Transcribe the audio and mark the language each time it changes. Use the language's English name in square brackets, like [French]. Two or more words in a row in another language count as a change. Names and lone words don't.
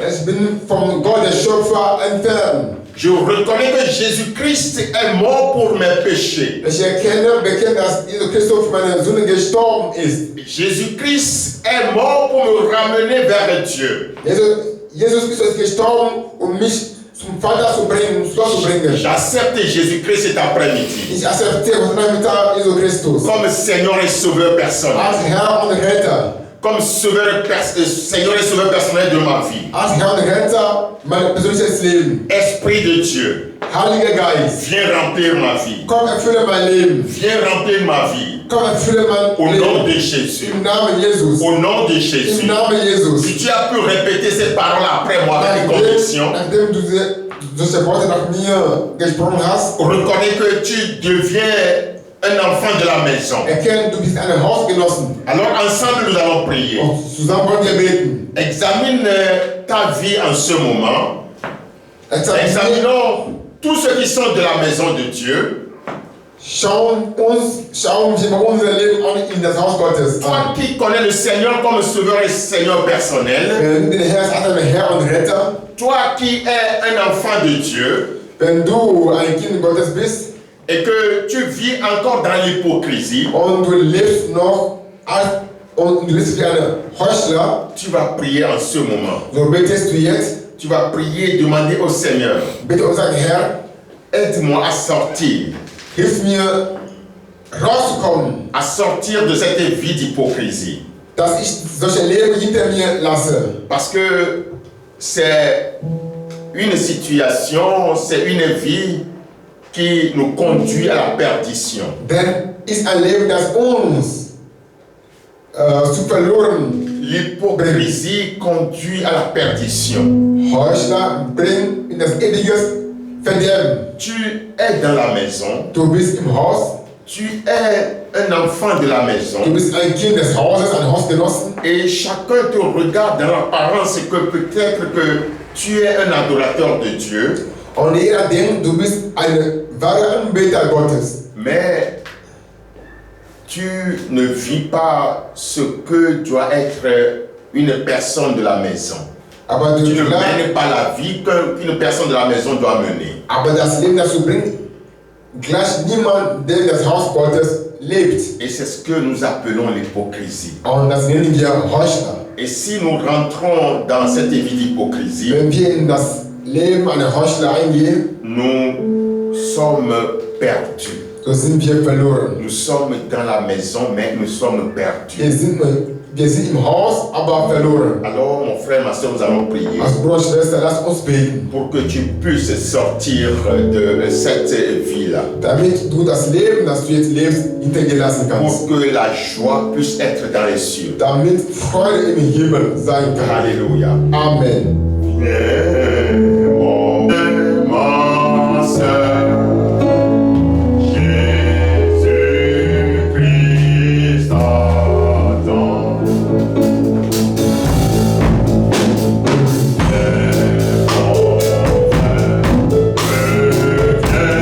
[German] Ich bin vom Gott, der Schöpfer, entfernt. [French] Je reconnais que Jésus-Christ est mort pour mes péchés. [German] Ich bekenne, dass Jesus Christus für meine Sünde gestorben ist. [French] Jésus-Christ est mort pour me ramener vers Dieu. [German] Jesus Christus ist gestorben, um mich zum Vater zu bringen, zu Gott zu bringen. [French] J'accepte Jésus-Christ cet après-midi [German] Ich akzeptiere heute Nachmittag Jesus Christus [French] comme Seigneur et Sauveur personnel. [German] als Herr und Retter. [French] Comme Seigneur et Sauveur personnel de ma vie. [German] Als Herr und Retter mein persönliches Leben. [French] Esprit de Dieu, [German] Heiliger Geist, [French] viens remplir ma vie. [German] komm, erfülle mein Leben. [French] Viens remplir ma vie. [German] Komm, erfülle [French] Au [German] mein [French] nom [German] Leben. [French] de Jésus. [German] Im Namen Jesus. [French] Au nom de [German] Im [French] Jésus. [German] Namen Jesus. [French] Si tu as pu répéter ces paroles après moi avec conviction, [German] Nachdem du diese Worte nach mir gesprochen hast, [French] reconnais que tu deviens un enfant de la maison. [German] erkenn, du bist eine Hausgenossen. [French] Alors ensemble, nous allons prier. [German] Und zusammen wollen wir beten. [French] Examine ta vie en ce moment. Examinons tous ceux qui sont de la maison de Dieu. [German] Schauen wir mal unser Leben an in das Haus Gottes [French] Toi [German] an. [French] qui connais le Seigneur comme Sauveur et Seigneur personnel. [German] Wenn du den Herrn als dein Herr und Retter, [French] Toi qui es un enfant de Dieu [German] wenn du ein Kind Gottes bist [French] et que tu vis encore dans l'hypocrisie, [German] und du lebst noch und du lebst wie ein Heuchler, [French] tu vas prier en ce moment. [German] so betest du jetzt, [French] Tu vas prier et demander au Seigneur, [German] bitte und sag, Herr, [French] aide-moi à sortir [German] hilf mir rauszukommen, [French] de cette vie d'hypocrisie. [German] dass ich solche Leben hinter mir lasse. [French] Parce que c'est une situation, c'est une vie qui nous conduit à la perdition. [German] Denn ist ein Leben, das uns zu verloren. [French] L'hypocrisie conduit à la perdition. [German] Heuchler bringt in das ewige Verderben. [French] Tu es dans la maison, [German] Du bist im Haus, [French] tu es un enfant de la maison [German] du bist ein Kind des Hauses, ein Hausgenossen. [French] et chacun te regarde dans l'apparence que peut-être que tu es un adorateur de Dieu, [German] Und jeder denkt, du bist ein wahrer Anbeter Gottes. [French] mais tu ne vis pas ce que doit être une personne de la maison. [German] Aber [French] Tu ne [German] du [French] mènes pas la vie qu'une personne de la maison doit mener. [German] aber das Leben, das du bringst, gleich niemand, der das Haus Gottes lebt. [French] Et c'est ce que nous appelons l'hypocrisie. [German] Und das nennen wir Heuchler. [French] Et si nous rentrons dans cette vie d'hypocrisie, [German] Wenn wir in das Leben einer Heuchler eingehen, [French] nous sommes perdus. [German] so sind wir verloren. [French] Nous sommes dans la maison, mais nous sommes perdus. [German] Wir sind im Haus, aber verloren. [French] Alors, mon frère, ma soeur, nous allons prier [German] Als Bruder und Schwester, lass uns beten, [French] pour que tu puisses sortir de cette vie-là. [German] damit du das Leben, das du jetzt lebst, hinter dir lassen kannst. [French] Pour que la joie puisse être dans les cieux. [German] Damit Freude im Himmel sein kann. [French] Alléluia. Amen. Ma soeur, Jésus-Christ attend. Mon frère, reviens.